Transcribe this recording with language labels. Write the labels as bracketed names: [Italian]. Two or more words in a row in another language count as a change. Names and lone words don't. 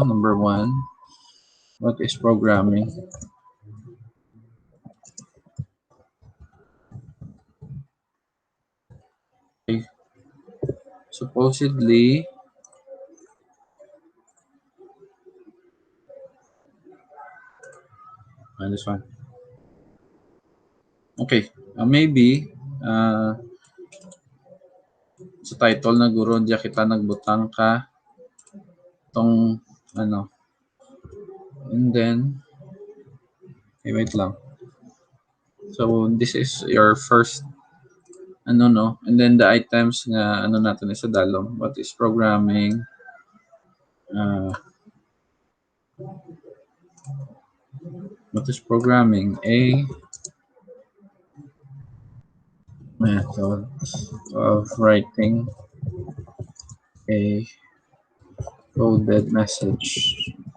[English] Number one, what is programming? Okay, supposedly, this one. Okay, maybe [Hiligaynon] sa title na guro diya kita nagbutang ka tong ano, [English] and then okay, wait lang. So this is your first ano, no, and then the items [Hiligaynon] nga ano natin sa dalom. [English] What is programming? What is programming? A method of writing a coded message.